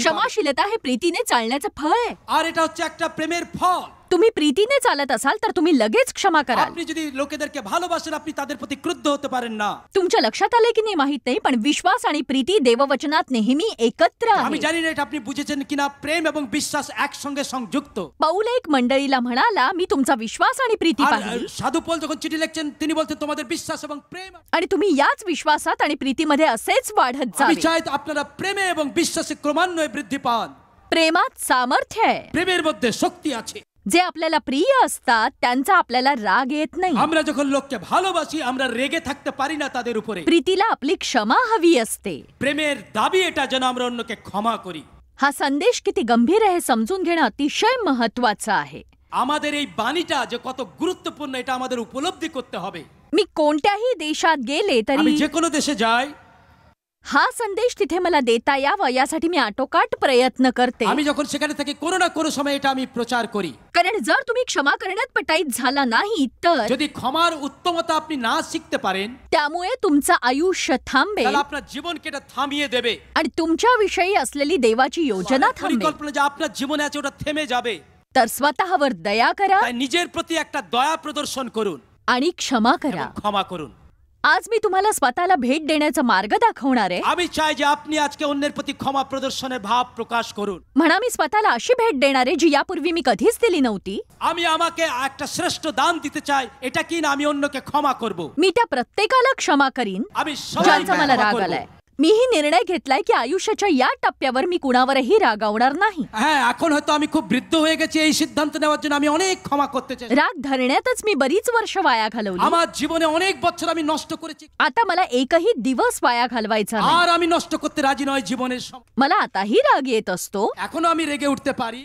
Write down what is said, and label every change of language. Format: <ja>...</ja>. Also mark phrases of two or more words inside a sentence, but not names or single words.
<mr>क्षमाशीलता हे प्रीतीने चालण्याचं फळ आहे।</mr> <bn>আর এটা হচ্ছে একটা প্রেমের ফল।</bn> <mr>तुम्ही प्रीतीने चालत असाल तर तुम्ही लगेच क्षमा कराल।</mr> <bn>আপনি যদি লোকেদেরকে ভালোবাসেন আপনি তাদের প্রতি ক্রুদ্ধ হতে পারেন না।</bn> <mr>तुमच्या लक्षात आले की नाही माहित नाही, पण विश्वास आणि प्रीती देववचनात नेहमी एकत्र</mr> <bn>আমি</bn> <mr>आहे।</mr> <bn>জানি না এটা আপনি বুঝেছেন কিনা, প্রেম এবং বিশ্বাস একসঙ্গে সংযুক্ত।</bn> <mr>पौल एक मंडळीला म्हणाला, मी तुमचा विश्वास आणि प्रीती</mr> <bn>আর</bn> <mr>पाहिली</mr> <bn>সাধু পৌল যখন চিঠি লিখছেন তিনি বলতেন তোমাদের বিশ্বাস এবং প্রেম।</bn> <mr>आणि तुम्ही याच विश्वासात आणि प्रीतीमध्ये असेच वाढत</mr> <bn>আমি</bn> <mr>जावे।</mr> <bn>চাই আপনারা প্রেমে এবং বিশ্বাসে ক্রমান্বয়ে বৃদ্ধি পান।</bn> <mr>प्रेमात सामर्थ्य आहे।</mr> <bn>প্রেমের মধ্যে শক্তি আছে।</bn> <mr>जे आपल्याला प्रिय असतात त्यांचा आपल्याला राग येत नाही।</mr> <bn>আমরা যখন লোককে ভালোবাসি আমরা রেগে থাকতে পারি না তাদের উপরে।</bn> <mr>प्रीतीला आपली क्षमा हवी असते।</mr> <bn>প্রেমের দাবি এটা যেন আমরা অন্যকে ক্ষমা করি।</bn> <mr>हा संदेश किती गंभीर आहे समजून घेणं अतिशय महत्वाचं आहे।</mr> <bn>আমাদের এই বাণীটা যে কত গুরুত্বপূর্ণ এটা আমাদের উপলব্ধি করতে হবে।</bn> <mr>मी कोणत्याही देशात गेले</mr> <bn>আমি</bn> <mr>तरी</mr> <bn>যে কোনো দেশে যাই</bn> <mr>हा संदेश तिथे मला देता यावा यासाठी मी आटोकाट प्रयत्न करते।</mr> <bn>আমি যখন সেখানে থাকি কোনো না কোনো সময় এটা আমি প্রচার করি।</bn> <mr>कारण जर तुम्ही क्षमा करण्यात पटाईत झाला नाही तर</mr> <bn>যদি ক্ষমার উত্তমতা আপনি না শিখতে পারেন</bn> <mr>त्यामुळे तुमचं आयुष्य थांबेल</mr> <bn>তাহলে আপনার জীবনকে এটা থামিয়ে দেবে।</bn> <mr>आणि तुमच्याविषयी असलेली देवाची योजना थांबेल।</mr> <bn>পরিকল্পনা যে আপনার জীবনে আছে ওটা থেমে যাবে।</bn> <mr>तर स्वतःवर दया करा</mr> <bn>তাই নিজের প্রতি একটা দয়া প্রদর্শন করুন</bn> <mr>आणि क्षमा</mr> <bn>এবং</bn> <mr>करा।</mr> <bn>ক্ষমা করুন।</bn> <mr>आज मी तुम्हाला स्वतःला भेट देण्याचा मार्ग दाखवणार आहे।</mr> <bn>আমি চাই যে আপনি আজকে অন্যের প্রতি ক্ষমা প্রদর্শনের ভাব প্রকাশ করুন।</bn> <mr>म्हणा मी स्वतःला अशी भेट देणार आहे जी यापूर्वी मी कधीच दिली नव्हती।</mr> <bn>আমি আমাকে একটা শ্রেষ্ঠ দান দিতে চাই, এটা কি না আমি অন্যকে ক্ষমা করব।</bn> <mr>मी त्या प्रत्येकाला क्षमा करीन</mr> <bn>আমি সবাইকে</bn> <mr>ज्यांचा मला</mr> <bn>ক্ষমা</bn> <mr>राग</mr> <bn>করব।</bn> <mr>आलाय। मीही निर्णय घेतलाय की आयुष्याच्या या टप्प्यावर मी कुणावरही रागावणार नाही।</mr> <bn>হ্যাঁ এখন হয়তো আমি খুব বৃদ্ধ হয়ে গেছি, এই সিদ্ধান্ত নেওয়ার জন্য আমি অনেক ক্ষমা করতে চাই।</bn> <mr>राग धरण्यातच मी बरीच वर्ष वाया घालवली।</mr> <bn>আমার জীবনে অনেক বছর আমি নষ্ট করেছি,</bn> <mr>आता मला एकही दिवस वाया घालवायचा नाही।</mr> <bn>আর আমি নষ্ট করতে রাজি নয় জীবনের সময়।</bn> <mr>मला आताही राग येत असतो,</mr> <bn>এখনো আমি রেগে উঠতে পারি,</bn>